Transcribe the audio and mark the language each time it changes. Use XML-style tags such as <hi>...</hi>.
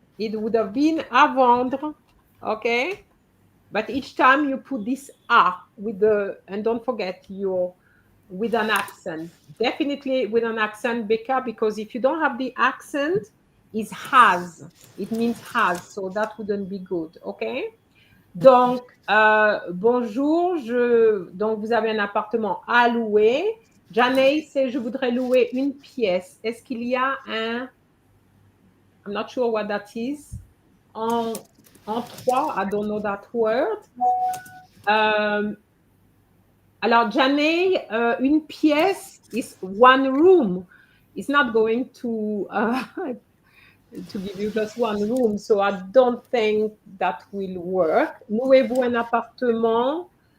<en>It would have been</en> <fr>à vendre.</fr> <en>Okay. But each time you put this a with the, and don't forget your, with an accent. Definitely with an accent, Becca, because if you don't have the accent, it's has. It means has, so that wouldn't be good, okay?</en> <fr>Donc, bonjour, donc vous avez un appartement à louer. Janae, c'est je voudrais louer une pièce. Est-ce qu'il y a un,</fr> <en>I'm not sure what that is,</en> <fr>en trois,</fr> <en>I don't know that word. Alors, Janae, une pièce is one room. It's not going to give you just one room, so I don't think that will work.</en> <fr>Louez-vous un appartement?</fr>